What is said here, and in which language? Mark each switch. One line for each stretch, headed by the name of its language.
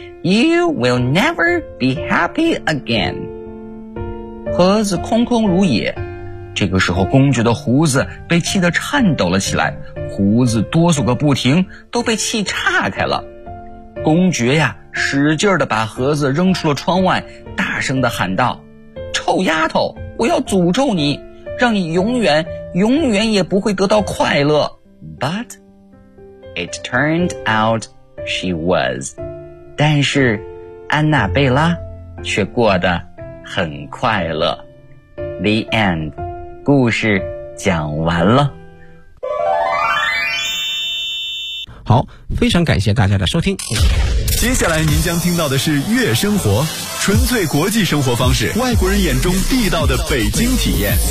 English: You will never be happy again.
Chinese: 盒子空空如也。这个时候公爵的胡子被气得颤抖了起来，胡子哆嗦个不停，都被气岔开了。公爵呀，使劲地把盒子扔出了窗外，大声地喊道，臭丫头，我要诅咒你，让你永远永远也不会得到快乐。 But it turned out she was，但是安娜贝拉却过得很快乐。 The end，故事讲完了。好，非常感谢大家的收听。接下来您将听到的是悦生活，纯粹国际生活方式，外国人眼中地道的北京体验。